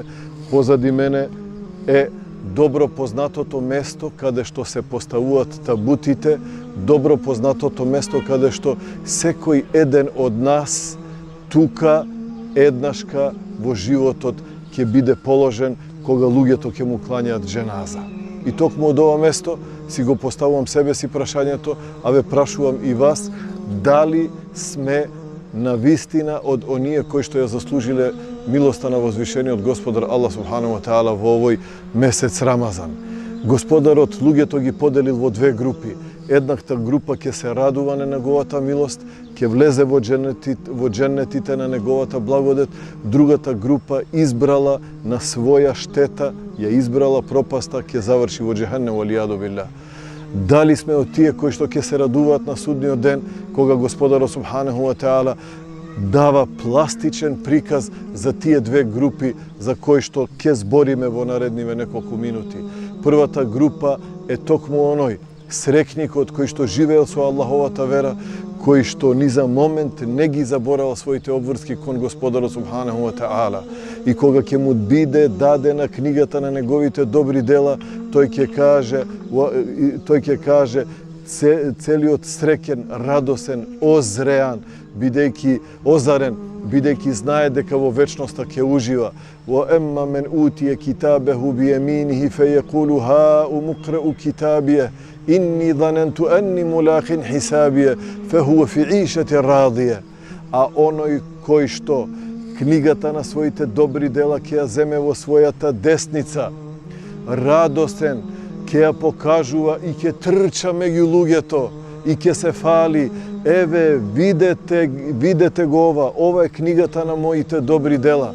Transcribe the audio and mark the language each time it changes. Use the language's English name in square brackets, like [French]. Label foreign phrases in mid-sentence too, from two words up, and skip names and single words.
[Macedonian] Позади мене е добро познатото место каде што се поставуваат табутите, добро познатото место каде што секој еден од нас тука еднашка во животот ќе биде положен кога луѓето ќе му клањаат дженаза. И токму од ова место си го поставувам себе си прашањето, а ве прашувам и вас, дали сме на вистина од оние кои што ја заслужиле милоста на возвишениот Господар [Arabic] الله سبحانه وتعالى [Macedonian] во овој месец Рамазан. Господарот луѓето ги поделил во две групи. Едната група ќе се радува на неговата милост, ќе влезе во дженнетите на неговата благодет, другата група избрала на своја штета, ја избрала пропаста, ќе заврши во џехеннем [Arabic] والعياذ بالله. [Macedonian] Дали сме од тие кои што ќе се радуваат на судниот ден, кога Господарот [Arabic] سبحانه وتعالى [Macedonian] дава пластичен приказ за тие две групи за кои што ќе збориме во наредниве неколку минути. Првата група е токму оној срекникот кој што живеел со Аллаховата вера, кој што ни за момент не ги заборава своите обврски кон Господарот [Arabic] سبحانه وتعالى. [Macedonian] И кога ќе му биде дадена книгата на неговите добри дела, тој ќе каже целиот среќен, радосен, озреан, бидејќи знае дека во вечноста ќе ужива. [Arabic] وأما من أوتي كتابه بيمينه فيقول هاؤم اقرءوا كتابيه إني ظننت أني ملاق حسابيه فهو في عيشة راضية. [Macedonian] А оној кој што книгата на своите добри дела ќе ја земе во својата десница, радосен, ќе ја покажува и ќе трча меѓу луѓето и ќе се фали. Еве, видете го ова е книгата на моите добри дела.